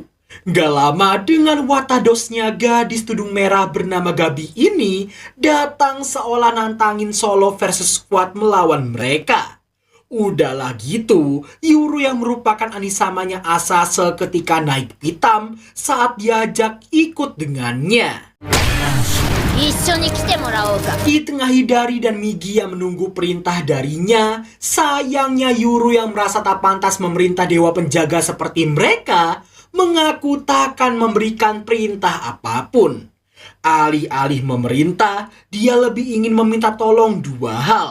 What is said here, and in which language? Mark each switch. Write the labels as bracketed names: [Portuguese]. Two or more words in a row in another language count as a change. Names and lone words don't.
[Indonesian] Gak lama dengan watadosnya gadis tudung merah bernama Gabi ini datang seolah nantangin [English] solo versus squad [Indonesian] melawan mereka. Udahlah gitu, Yuru yang merupakan anisamanya Asa seketika naik pitam saat diajak ikut dengannya. [Japanese] 一緒に来てもらおうか。 [Indonesian] Di tengah Hidari dan Migi yang menunggu perintah darinya, sayangnya Yuru yang merasa tak pantas memerintah dewa penjaga seperti mereka, mengaku takkan memberikan perintah apapun. Alih-alih memerintah, dia lebih ingin meminta tolong dua hal.